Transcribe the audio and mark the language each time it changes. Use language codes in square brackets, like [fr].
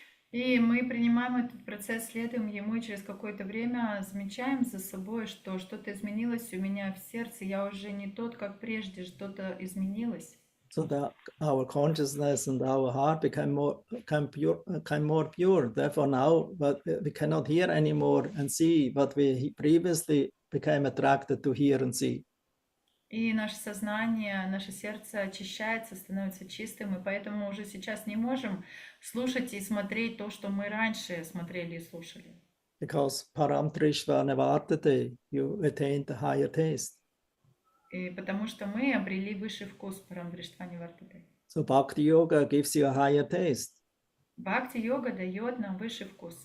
[ru] И мы принимаем этот процесс, следуем ему, и через какое-то время замечаем за собой, что что-то изменилось у меня в сердце, я уже не тот, как прежде, что-то изменилось. [en] So that our consciousness and our heart become more pure. Therefore now, but we cannot hear anymore and see what we previously became attracted to hear and see. [ru] И наше сознание, наше сердце очищается, становится чистым, и поэтому уже сейчас не можем слушать и смотреть то, что мы раньше смотрели и слушали. [en] Because [sa] Param Trishvana Vartate, [en] you attained the higher taste. [ru] И потому что мы обрели высший вкус [sa] Парамдриштвани Вартате. [en] So Bhakti Yoga gives you a higher taste. [ru] Бхакти-йога дает нам высший вкус.